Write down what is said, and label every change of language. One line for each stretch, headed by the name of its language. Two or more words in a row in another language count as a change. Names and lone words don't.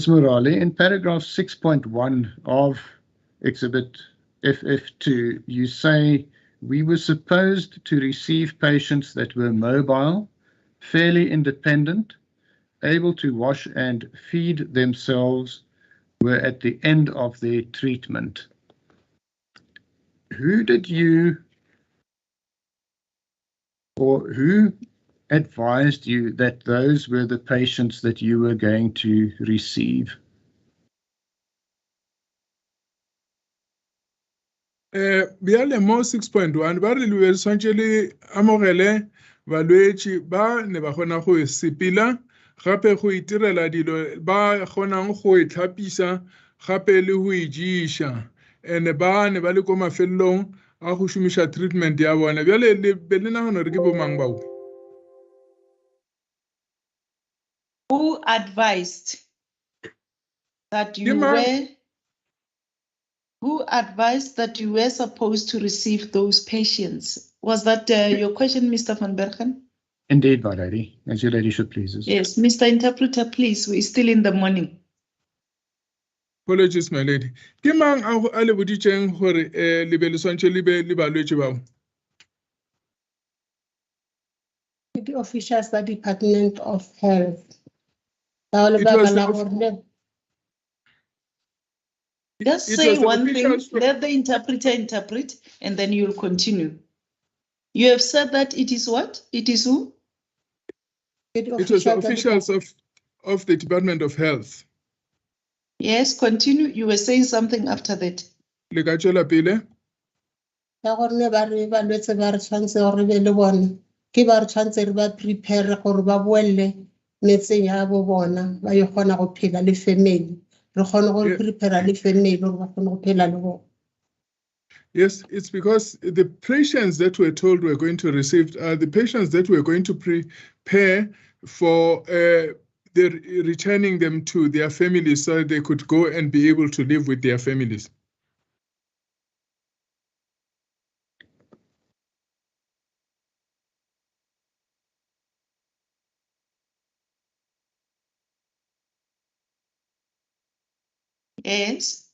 English: Murali, in paragraph 6.1 of exhibit FF2, you say, we were supposed to receive patients that were mobile, fairly independent, able to wash and feed themselves, were at the end of their treatment. Who did you, or who advised you that those were the patients that you were going to receive?
Northern Sotho: Bjale mo 6.1 ba re le swantse le amogele balwetši ba ne ba kgona go sepela gape go itirela dilo ba kgonang go itlhapisa gape le go ijiša ene ba ne ba le ko mafelelong a go šomiša treatment ya bona bjale le be le nagana gore ke bomang bao?
English: Who advised that you were? Who advised that you were supposed to receive those patients? Was that your question, Mr. van Bergen? Indeed, my lady, as your ladyship pleases. Yes, Mr. Interpreter, please, we're still in the morning. Apologies, my lady.
Northern Sotho: Ke mang a le boditšeng gore le be le swantse le be le balwetši bao?
English: The officials, the Department of Health. Just say one thing, let the interpreter interpret, and then you'll continue. You have said that it is what? It is who? It was the officials of the Department of Health. Yes, continue. You were saying something after that.
Northern Sotho: Le ka tšwela pele. Ya gore ne ba re balwetse ba re tshwanetse gore re be le bone ke ba re tshwanetse re ba prepare gore ba boelle metseng ya bo bona ba ye kgona go phela le family re kgone go prepare le family gore ba kgone go phela le bona.
English: Yes, it's because the patients that we're told we're going to receive are the patients that we're going to prepare for returning them to their families so they could go and be able to live with their families. Yes.